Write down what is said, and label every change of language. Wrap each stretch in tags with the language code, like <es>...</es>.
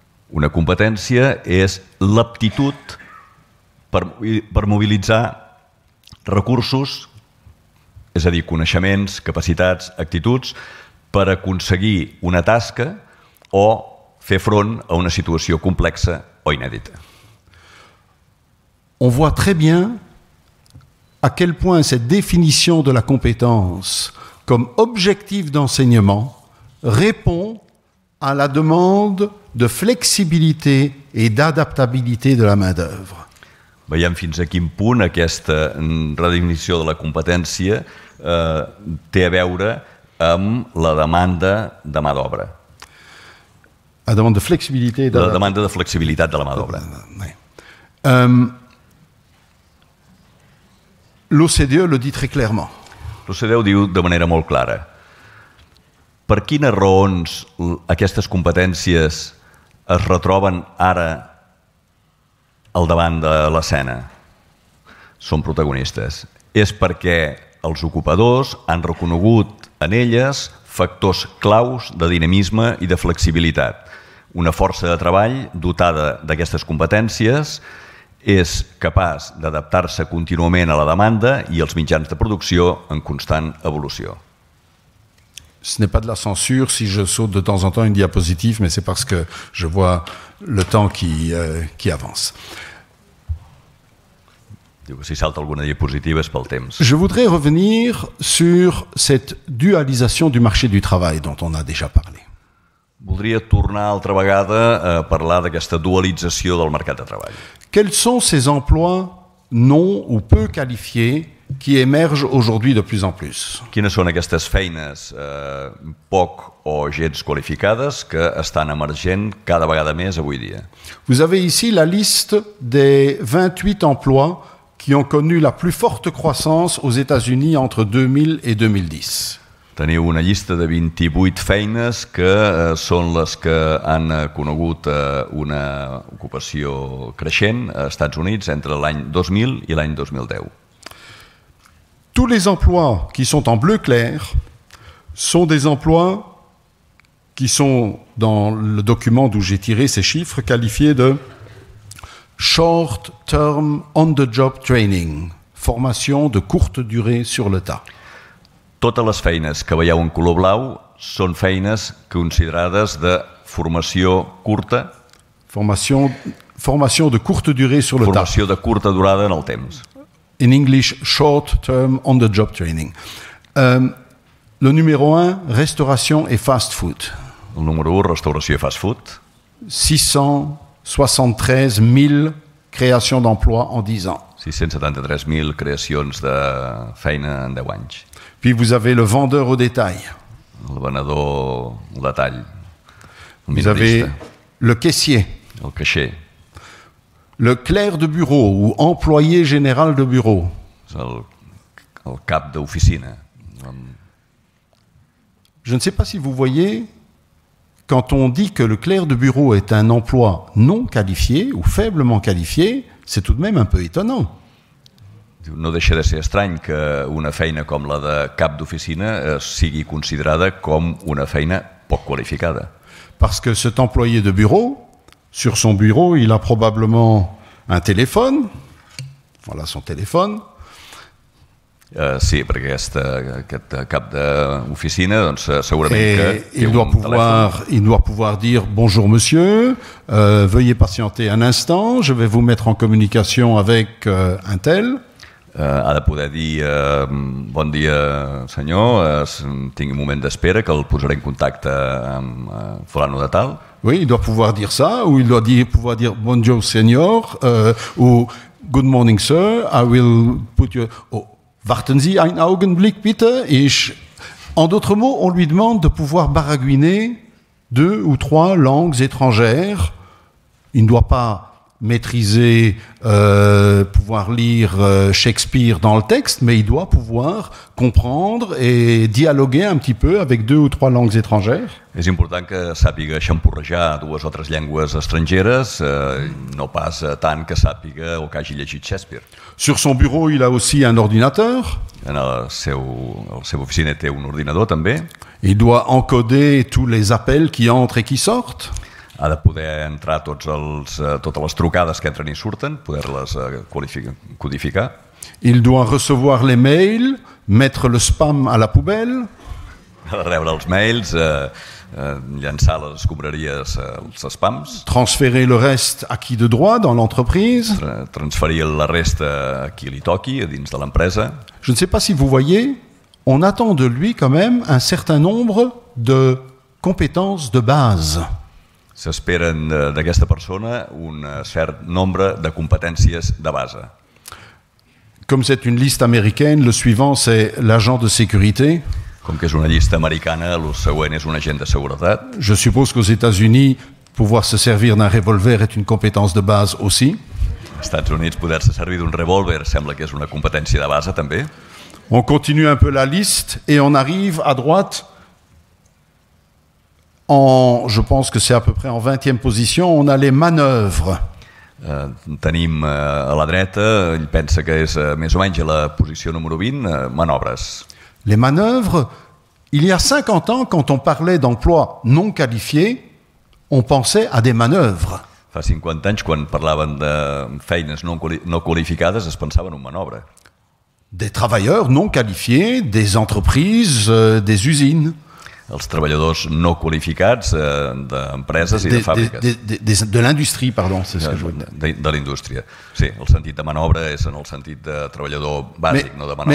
<ca>Una competència és l'aptitud per mobilitzar recursos, és a dir, coneixements, capacitats, actituds, per aconseguir una tasca o fer front a una situació complexa o inèdita.</ca> <fr>On voit très bien à quel point cette définition de la compétence comme objectif d'enseignement répond à la demande de flexibilité et d'adaptabilité de la main-d'œuvre.</fr> <ca>Veiem fins a quin punt aquesta redefinició de la competència té a veure amb la demanda de mà d'obra.</ca> <fr>La demande de flexibilité et</fr> <ca>La demanda de flexibilitat de la mà d'obra.</ca> <fr>L'OCDE le dit très clairement.</fr> <ca>L'OCDE ho diu de manera molt clara. Per quines raons aquestes competències es retroben ara al davant de l'escena? Són protagonistes. És perquè els ocupadors han reconegut en elles factors claus de dinamisme i de flexibilitat. Una força de treball dotada d'aquestes competències és capaç d'adaptar-se contínuament a la demanda i els mitjans de producció en constant evolució.</ca> <fr>Ce n'est pas de la censure si je saute de temps en temps une diapositive, mais c'est parce que je vois le temps qui avance.</fr> <ca>Si salta alguna diapositiva és pel temps.</ca> <fr>Je voudrais revenir sur cette dualisation du marché du travail dont on a déjà parlé.</fr> <ca>Voldria tornar altra vegada a parlar d'aquesta dualització del mercat de treball.</ca> <fr>Quels sont ces emplois non ou peu qualifiés qui émergent aujourd'hui de plus en plus?</fr> <ca>Quines són aquestes feines poc o gens qualificades que estan emergent cada vegada més avui dia?</ca> <fr>Vous avez ici la liste des 28 emplois qui ont connu la plus forte croissance aux États-Unis entre 2000 et 2010.</fr> <ca>Teniu una llista de 28 feines que són les que han conegut una ocupació creixent als Estats Units entre l'any 2000 i l'any 2010.</ca> <fr>Tous les emplois qui sont en bleu clair sont des emplois qui sont, dans le document d'où j'ai tiré ces chiffres, qualifiés de</fr> <en>short-term on-the-job training,</en> <fr>formation de courte durée sur le tas.</fr> <ca>Totes les feines que veieu en color blau són feines considerades de formació curta,</ca> <fr>formation de courte durée sur le tas.</fr> <ca>Formació de curta durada en el temps.</ca> <en>In English, short-term on-the-job training.</en> <fr>Le numéro 1, restauration et fast-food.</fr> <ca>El número 1, restauració i fast-food.</ca> <fr>673 000 créations d'emplois en 10 ans.</fr> <ca>673.000 creacions de feina en 10 anys.</ca> <fr>Puis vous avez le vendeur au détail.</fr> <ca>El venedor al detall.</ca> <fr>Vous avez le caissier.</fr> <ca>El caixer.</ca> <fr>Le clerc de bureau ou employé général de bureau.</fr> <ca>El cap d'oficina.</ca> <fr>Je ne sais pas si vous voyez, quand on dit que le clerc de bureau est un emploi non qualifié ou faiblement qualifié, c'est tout de même un peu étonnant.</fr> <ca>No deixa de ser estrany que una feina com la de cap d'oficina sigui considerada com una feina poc qualificada.</ca> <fr>Parce que cet employé de bureau, sur son bureau, il a probablement un téléphone. Voilà son téléphone.</fr> <ca>Sí, perquè aquest cap d'oficina, doncs segurament que té</ca> <fr>il doit pouvoir dire bonjour monsieur, veuillez patienter un instant, je vais vous mettre en communication avec un tel.</fr> <ca>Ha de poder dir bon dia senyor, tingui un moment d'espera que el posaré en contacte amb fulano de tal.</ca> <fr>Oui, il doit pouvoir dire ça, ou il doit pouvoir dire bonjour senior, ou</fr> <en>good morning sir, I will put you...</en> <de>Oh, warten Sie einen Augenblick bitte.</de> <fr>En d'autres mots, on lui demande de pouvoir baragouiner 2 ou 3 langues étrangères. Il ne doit pas maîtriser, pouvoir lire Shakespeare dans le texte, mais il doit pouvoir comprendre et dialoguer un petit peu avec 2 ou 3 langues étrangères.</fr> <ca>És important que sàpiga xampurrejar 2 o 3 llengües estrangeres, no pas tant que sàpiga o que hagi llegit Shakespeare.</ca> <fr>Sur son bureau, il a aussi un ordinateur.</fr> <ca>En la seva oficina té un ordinador també.</ca> <fr>Il doit encoder tous les appels qui entrent et qui sortent.</fr> <ca>Ha de poder entrar totes les trucades que entren i surten, poder-les codificar.</ca> <fr>Il doit recevoir les mails, mettre le spam à la poubelle.</fr> <ca>Ha de rebre els mails, llançar les escombraries als spams.</ca> <fr>Transférer le reste à qui de droit dans l'entreprise.</fr> <ca>Transferir la resta a qui li toqui, a dins de l'empresa.</ca> <fr>Je ne sais pas si vous voyez, on attend de lui quand même un certain nombre de compétences de base.</fr> <ca>S'esperen d'aquesta persona un cert nombre de competències de base.</ca> <fr>Comme c'est une liste américaine, le suivant c'est l'agent de sécurité.</fr> <ca>Com que és una llista americana, el següent és un agent de seguretat.</ca> <fr>Je suppose qu'aux États-Unis, pouvoir se servir d'un revolver est une compétence de base aussi.</fr> <ca>Als Estats Units, poder-se servir d'un revòlver sembla que és una competència de base també.</ca> <fr>On continue un peu la liste et on arrive à droite. Je pense que c'est à peu près en 20e position, on a les manœuvres.</fr> <ca>Tenim a la dreta, ell pensa que és més o menys a la posició número 20, manobres.</ca> <fr>Les manœuvres, il y a 50 ans, quand on parlait d'emplois non qualifiés, on pensait à des manœuvres.</fr> <ca>Fa Fa 50 anys, quan parlaven de feines no qualificades, es pensava en un manobre.</ca> <fr>Des travailleurs non qualifiés, des entreprises, des usines.</fr> <ca>Els treballadors no qualificats d'empreses i de fàbriques.</ca> <fr>De l'industrie, pardon, c'est ce que je voulais dire.</fr> <ca>De l'indústria. Sí, el sentit de manobra és en el sentit de treballador bàsic, no de manobra.</ca>